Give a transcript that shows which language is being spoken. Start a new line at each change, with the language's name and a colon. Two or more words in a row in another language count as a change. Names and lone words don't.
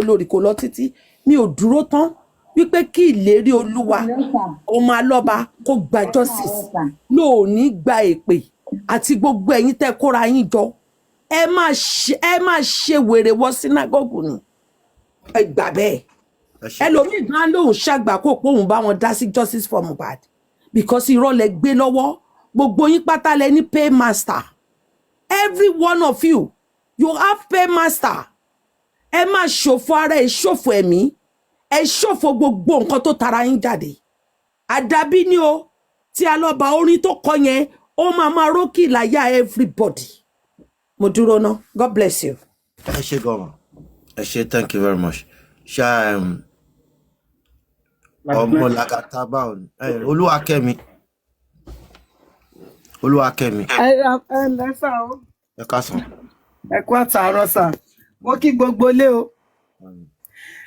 Yoruba: olórí kò lọ títí mi ò dúró tán wípé kí ìlérí Olúwa ọmọ alọ́ba kó gba justice lóòní gba èpè àti gbogbo ẹ̀yin tẹ́ kóra yín jọ ẹ máa ṣe wèrè wọ sínágọ́gù ni ẹ gbà bẹ́ẹ̀ ẹlòmíì gan lóhùn ṣàgbákò pé òun bá wọn dá sí
English: justice for Mohbad because
Yoruba: irọ́ lẹ gbé lọ́wọ́ gbogbo yín pátá lẹ ní paymaster
English: every one of you have paymaster
Yoruba: ẹ máa ṣòfò ara ẹ ṣòfò ẹ̀mí ẹ ṣòfò gbogbo nǹkan tó tara yín jáde àdàbí ni o tí alọ́ba orin tó kọ yẹn ó máa rókì láyà everybody mo dúró ná
English: God bless you.
Yoruba: ẹ ṣé gan ẹ ṣé
English: thank you very much
Yoruba: ṣá ọmọ làkàtà báwo ni Olúwakẹ́mi ẹ lẹ́sà o ẹ káàsán ẹ kú àtàárọ̀ sà mo kí gbogbo lé o